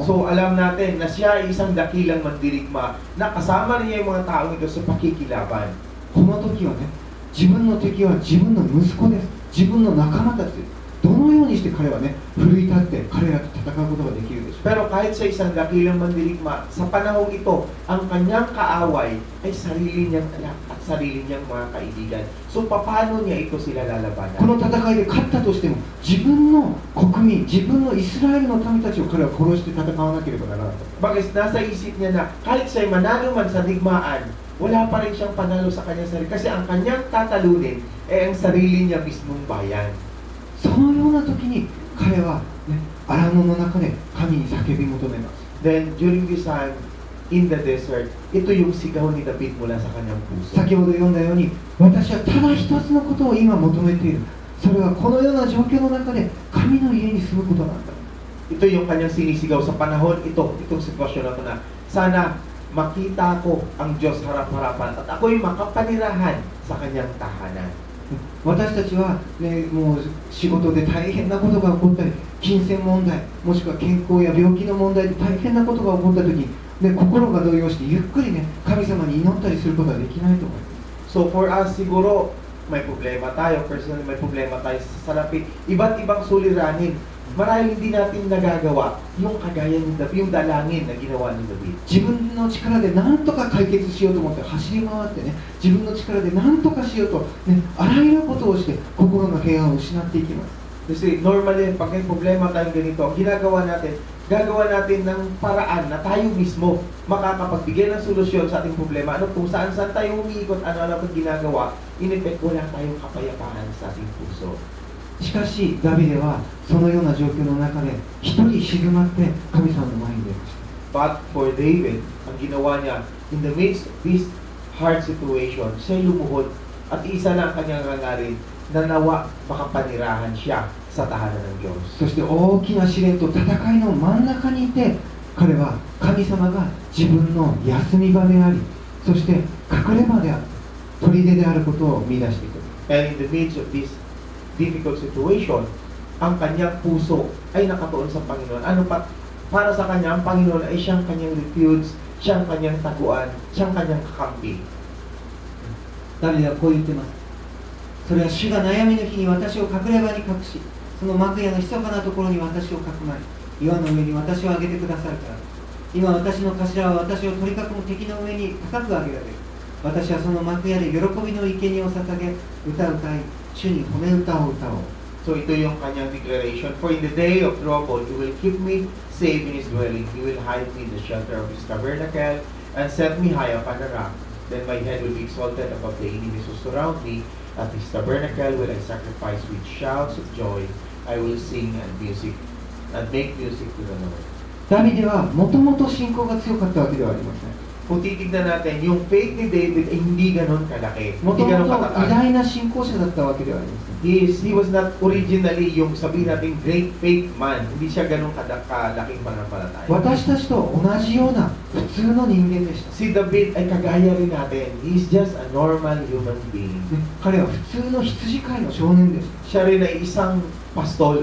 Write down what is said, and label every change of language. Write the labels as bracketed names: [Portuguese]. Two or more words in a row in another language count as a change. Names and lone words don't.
[Filipino] So alam natin na siya ay isang dakilang mandirigma na kasama niya yung mga taong ito sa pakikilaban. [Japanese] この時はね、自分の敵は自分の息子です。自分の仲間たちです。どのようにして彼はね、奮い立って彼らと戦うことができるでしょう。 [Filipino] Pero kahit sa isang dakilang mandirigma, sa panahong ito, ang kanyang kaaway ay sarili niyang anak at sarili niyang mga kaibigan. So paano niya ito sila [Japanese] こ [Filipino] lalabanan? [Japanese] の戦いで勝ったとしても、自分の国民、自分のイスラエルの民たちを彼は殺して戦わなければならなかった。 [Filipino] Bakit nasa isip niya na kahit siya'y manalo man sa digmaan, wala pa rin siyang panalo sa kanyang sarili. Kasi ang kanyang tatalunin ay ang sarili niya mismong bayan. [Japanese] そのような時に彼は、ね、荒野の中で神に叫び求めます。 [English] Then during this time, in the desert, [Filipino] ito yung sigaw ni David mula sa kanyang puso. [Japanese] 先ほど読んだように、私はただ一つのことを今求めている。それはこのような状況の中で神の家に住むことなんだ。 [Filipino] Ito yung kanyang sinisigaw sa panahon itong sitwasyon na ito na sana makita ko ang Diyos harap-harapan at ako'y makapanirahan sa kanyang tahanan. [Japanese] 私たちは、ね、もう仕事で大変なことが起こったり、金銭問題、もしくは健康や病気の問題で大変なことが起こった時に、ね、心が動揺してゆっくりね、神様に祈ったりすることはできないと思います。 [English] So for us, [Filipino] siguro may problema tayo, personally may problema tayo sa salapi, iba't ibang suliranin. Marahil hindi natin nagagawa yung kagaya ni David, yung dalangin na ginawa ni David. [Japanese] 自分の力で何とか解決しようと思って走り回ってね、自分の力で何とかしようと、ね、あらゆることをして心の平安を失っていきます。 [Filipino] Kasi normally, pag may problema tayong ganito, ang gagawa natin ng paraan na tayo mismo makakapagbigay ng solusyon sa ating problema. Ano, kung saan-saan tayo umiikot, ano-ano ang ginagawa, [English] in effect, [Filipino] wala tayong kapayapaan sa ating puso. [Japanese] しかしダビデはそのような状況の中で一人静まって神様の前に出ました。 [English] But for David, [Filipino] ang ginawa niya, [English] in the midst of this hard situation, [Filipino] siya lumuhod at isa lang ang kanyang hangarin na nawa makapanirahan siya sa tahanan ng Diyos. [Japanese] そして大きな試練と戦いの真ん中にいて、彼は神様が自分の休み場であり、そして隠れ場である、砦であることを見出していく。 [English] And in the midst of this difficult situation, [Filipino] ang kanyang puso ay nakatuon sa Panginoon. Ano pa? Para sa kanya, ang Panginoon ay siyang kanyang refuge, siyang kanyang taguan, siyang kanyang kakampi. [Japanese] ダビデはこう言ってます。それは主が悩みの日に私を隠れ場に隠し、その幕屋の密かなところに私をかくまい、岩の上に私を上げてくださるから。今私の頭は私を取り囲む敵の上に高く上げられる。私はその幕屋で喜びの生贄を捧げ、歌う歌い、主に褒め歌を歌おう。 [Filipino] So ito yung kanyang declaration. [English] For in the day of trouble, He will keep me safe in His dwelling. He will hide me in the shelter of His tabernacle and set me high upon a rock. Then my head will be exalted above the enemies who surround me. At His tabernacle will I sacrifice with shouts of joy. I will sing and make music to the Lord. [Japanese] ダビデはもともと信仰が強かったわけではありません。 [Filipino] Kung titignan natin, yung faith ni David ay hindi ganon kalaki. [Japanese] もと [Filipino] Hindi [Japanese] も [Filipino] ganon [Japanese] と偉 [Filipino] kataas. [Japanese] 大な信仰者だったわけではありません。 [English] He was not originally [Filipino] yung sabihin natin [English] great faith man. [Filipino] Hindi siya ganon kalaking pananampalataya. [Japanese] 私たちと同じような普通の人間でした。 [Filipino] Si David ay kagaya rin natin. [English] He's just a normal human being. [Japanese] ね、彼は普通の羊飼いの少年でし [Filipino] Siya rin ay isang pastol.